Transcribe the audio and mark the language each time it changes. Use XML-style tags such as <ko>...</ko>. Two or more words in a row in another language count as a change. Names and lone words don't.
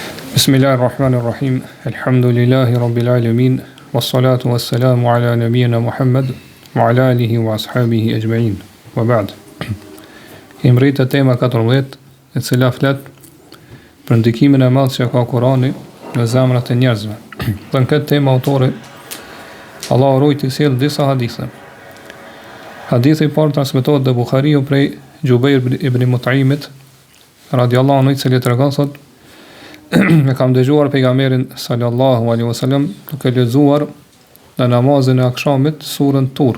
<ar>بسم الله الرحمن الرحيم. الحمد لله رب العالمين. والصلاة والسلام على نبينا محمد وعلى آله وأصحابه أجمعين. وبعد.</ar> <sq>Kemi rritë tema 14, e cila flet për ndikimin e madh që ka Kurani në zemrat e njerëzve. Dhe në këtë temë autori Allahu rujt i sjell disa hadithe. Hadithi i parë transmetohet te Buhariu prej Jubair ibn Mut'imit</sq> <ar>رضي الله عنه,</ar> <sq>i cili tregon thotë: e kam dëgjuar pejgamberin</sq> <ar>صلى الله عليه وسلم</ar> <sq>duke lexuar në namazin e akşamit surën Tur.</sq>